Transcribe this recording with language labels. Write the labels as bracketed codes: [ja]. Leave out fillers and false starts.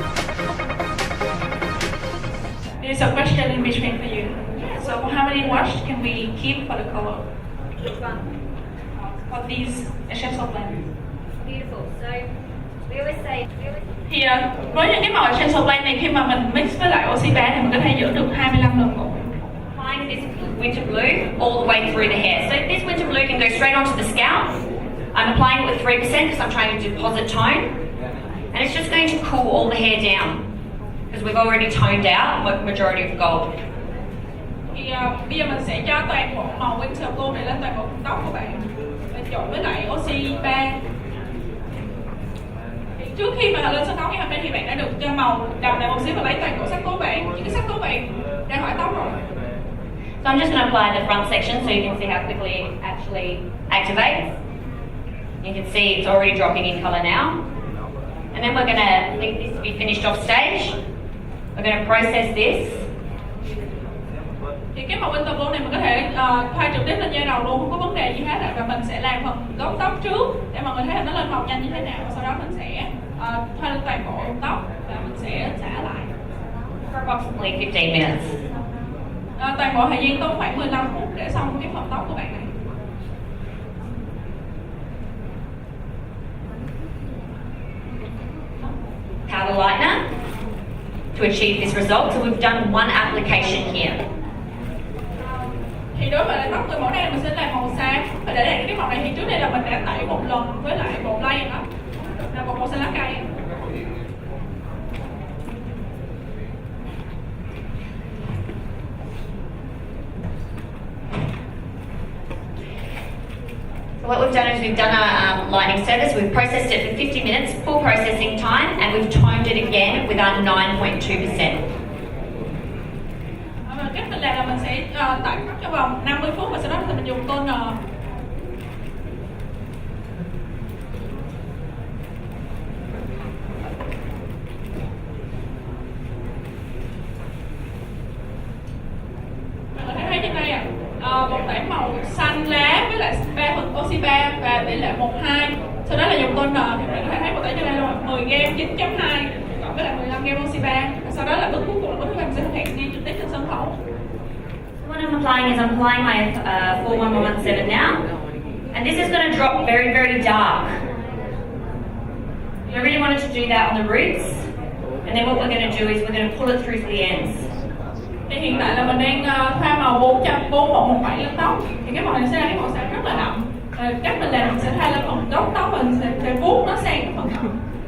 [en] There's a question in between for you. So how many wash can we keep for the color? Which one? For these essential blend? Beautiful. So we always say, [vi] Thì với những cái màu essential blend này, khi mà mình mix với lại oxy band thì mình có thể giữ được 25 lần một. [en] Applying this winter blue all the way through the hair. So this winter blue can go straight onto the scalp. I'm applying it with 3% because I'm trying to deposit tone. And it's just going to cool all the hair down because we've already toned out the majority of gold. [vi] Thì bây giờ mình sẽ cho toàn bộ màu winter blue này lên toàn bộ tóc của bạn và trộn với lại oxy band. Thì trước khi mà lên sân khấu ngày hôm nay thì bạn đã được cho màu đậm lại một xíu và lấy toàn bộ sắc tố vàng, những cái sắc tố vàng ra khỏi tóc rồi. [en] So I'm just going to apply the front section so you can see how quickly it actually activates. You can see it's already dropping in colour now. And then we're going to leave this to be finished off stage. We're going to process this. [vi] Thì cái màu winter blue này mình có thể thoa trực tiếp lên da đầu luôn, không có vấn đề gì hết ạ. Và mình sẽ làm phần gốc tóc trước để mọi người thấy là nó lên màu nhanh như thế nào. Và sau đó mình sẽ thoa lên toàn bộ tóc và mình sẽ xả lại. [en] For approximately 15 minutes. [vi] Toàn bộ thời gian tốn khoảng 15 phút để xong cái phần tóc của bạn này. [en] Powder lightener to achieve this result. So we've done one application here. [vi] Thì đối với lại tóc người mẫu này mình sẽ làm màu xám. Và để đạt cái màu này thì trước đây là mình đã tẩy một lần với lại bột lay đó, là bột màu xanh lá cây. [en] So what we've done is we've done our lightning service. We've processed it for 50 minutes, full processing time, and we've toned it again with our 9.2%. [vi] Cách mình làm là mình sẽ tẩy tóc trong vòng 50 phút và sau đó thì mình dùng toner. Mình có thể thấy trên đây bột tẩy màu xanh lá với lại 3% oxy 3 và tỷ lệ 1:2. Sau đó là dùng toner thì mình có thể thấy bột tẩy trên đây là 10 g 9.2 cộng với lại 15 g oxy 3. Sau đó là bước cuối cùng là bước thứ ba mình sẽ thực hiện ngay trực tiếp trên sân khấu. [en] What I'm applying is I'm applying my 41117 now, and this is going to drop very, very dark. I really wanted to do that on the roots, and then what we're going to do is we're going to pull it through to the ends. [vi] Thì hiện tại là mình đang pha màu 4117 lên tóc. Thì cái màu này sẽ là cái màu xám rất là đậm. Cách mình làm mình sẽ thay lên phần gốc tóc, mình sẽ vuốt nó sang cái phần đậm.